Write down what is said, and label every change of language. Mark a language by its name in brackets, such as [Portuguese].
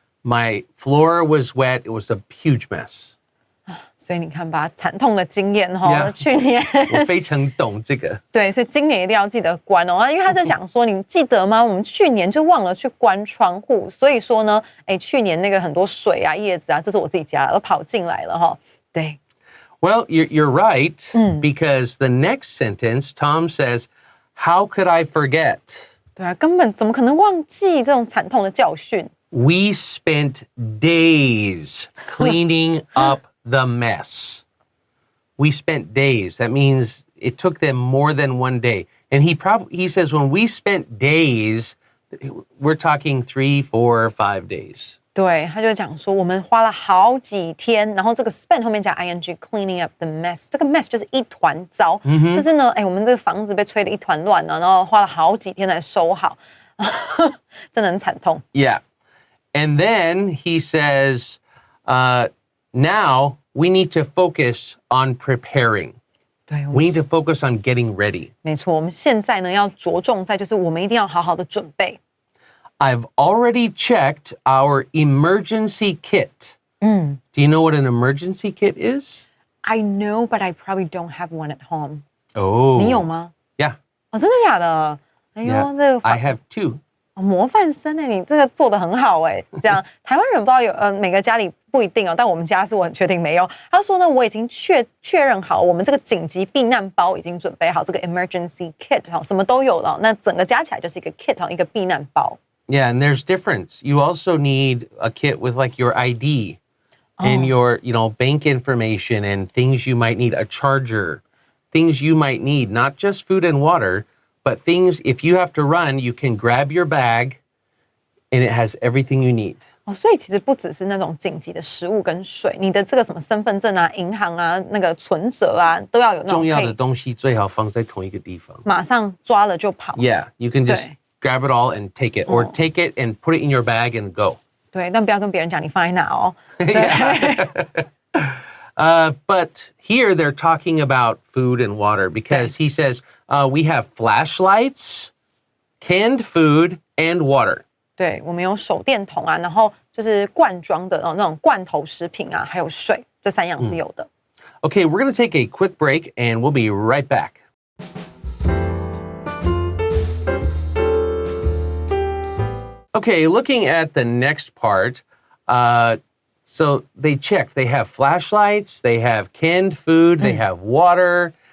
[English] My floor was wet. It was a huge mess. [Chinese] 所以你看吧，惨痛的经验哈、 [English] Yeah. [Chinese] 去年我非常懂这个。对，所以今年一定要记得关哦。因为他就讲说，你记得吗？我们去年就忘了去关窗户，所以说呢，哎，去年那个很多水啊、叶子啊，这是我自己家的，都跑进来了哈。对， [English] Well, you're right, because the next sentence, Tom says, how could I forget? [Chinese] 对啊，根本怎么可能忘记这种惨痛的教训？ [English] We spent days cleaning up the mess. We spent days. That means it took them more than one day. And he says when we spent days, we're talking 3, 4, 5 days. [Chinese] 对，他就讲说，我们花了好几天，然后这个 spend 后面加 ing [English] cleaning up the mess， [Chinese] 这个 mess 就是一团糟，就是呢，我们这个房子被吹得一团乱了，然后花了好几天才收好，真的很惨痛。 [English] Yeah. And then he says, now we need to focus on preparing. [Chinese] 对， [English] We need to focus on getting ready. [Chinese] 没错，我们现在呢要着重在就是我们一定要好好的准备。 [English] I've already checked our emergency kit. Do you know what an emergency kit is? I know, but I probably don't have one at home. Oh. [Chinese] 你有吗？ [English] Yeah. [Chinese] 哦，真的假的？哎呦， [English] Yeah. [Chinese] 这个 [English] I have two. [Chinese] 模范生哎，你这个做的很好哎。这样，台湾人不知道有每个家里不一定哦，但我们家是我很确定没有。他说呢，我已经确认好，我们这个紧急避难包已经准备好，这个 emergency kit 哈，什么都有了。那整个加起来就是一个 kit 哈，一个避难包。 [English] Yeah, and there's difference. You also need a kit with like your ID and your, bank information and things you might need, a charger, things you might need, not just food and water, but things if you have to run, you can grab your bag and it has everything you need. [Chinese] 哦，所以其实不只是那种紧急的食物跟水，你的这个什么身份证啊、银行啊、那个存折啊，都要有那种重要的可以东西最好放在同一个地方。马上抓了就跑。 [English] Yeah, you can just [Chinese] 对。 [English] grab it all and take it, or take it and put it in your bag and go. [Chinese] 对，但不要跟别人讲你放在哪哦。对。 [English] But here they're talking about food and water because he says we have flashlights, canned food, and water. [Chinese] 对，我们有手电筒啊，然后就是罐装的那种罐头食品啊，还有水，这三样是有的。 [English] Okay, we're going to take a quick break and we'll be right back. Okay, looking at the next part, so they checked. They have flashlights, they have canned food, they have water.